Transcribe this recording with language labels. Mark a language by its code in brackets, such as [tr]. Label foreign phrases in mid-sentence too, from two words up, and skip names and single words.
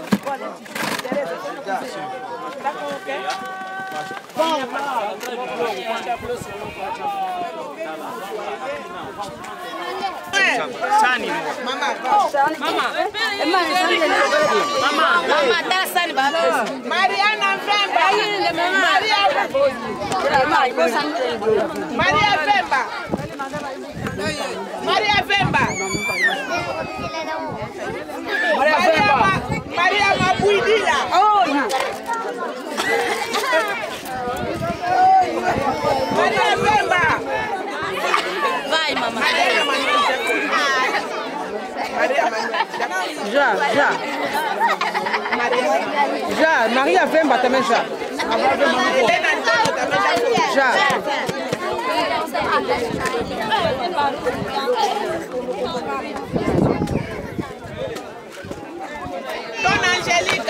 [pt] Tá com o quê? Sani. Mama. Mariana Vemba. Maria Vemba. Maria Vemba. Maria Mabuidila. Maria Vemba. Vai, mamãe. Já. Maria Vemba também já. Já. Dona Angélica.